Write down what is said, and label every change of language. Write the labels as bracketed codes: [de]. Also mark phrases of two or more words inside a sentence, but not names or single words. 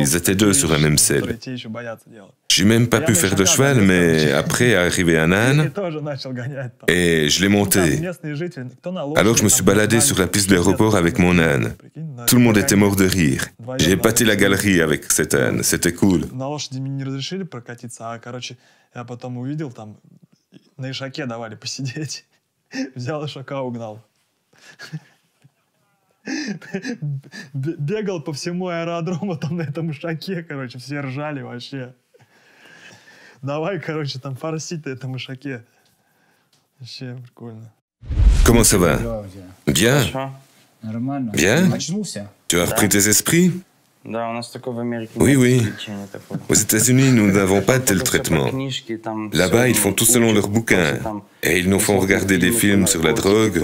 [fr] Ils étaient 2 sur la même selle. J'ai même pas pu faire de cheval, mais après est arrivé un âne et je l'ai monté. Alors je me suis baladé sur la piste de l'aéroport avec mon âne. Tout le monde était mort de rire. J'ai épaté la galerie avec cet âne. C'était cool. [ru] На ишаке давали посидеть. Взял ишака, угнал. Бегал по всему аэродрому там на этом ишаке, короче, все ржали вообще. Давай, короче, там форсить на этом ишаке. Вообще прикольно. [fr] Comment ça va? Bien? Bien? Tu as repris tes esprits? Oui, oui. Aux États-Unis, nous n'avons pas de tel traitement. Là-bas, ils font tout selon leurs bouquins. Et ils nous font regarder des films sur la drogue.